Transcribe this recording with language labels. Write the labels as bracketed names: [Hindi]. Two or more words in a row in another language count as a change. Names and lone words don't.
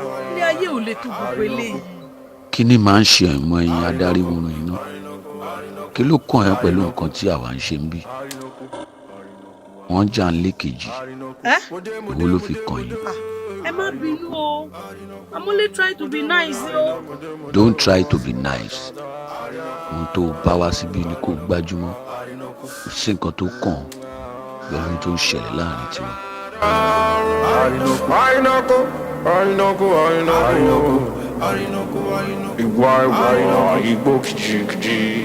[Yoruba] Ilé ayé ò le tó gbogbo eléyìí. Kí ni màá ń ṣe àìmọ̀ ẹ̀yin adarí wọ̀nyí náà? Kí ló kàn ẹ́ pẹ̀lú nǹkan tí àwa ń ṣe ń bí? Wọ́n jà ń lé kejì. Ẹ́? Èwo ló fi kàn yín? Ah, ẹ má bínú o. [English] I'm only trying to be nice, yo. Don't try to be nice. [Yoruba] Ohun tó bá wá síbí ni kó gbájúmọ́. Kò sí nǹkan tó kàn pẹ̀lú ohun tó ń ṣẹlẹ̀ láàrin tiwa. Àrìnàkò, àrìnàkò, àrìnàkò. Ìwà, ìwà, igbó kìjìkìjì.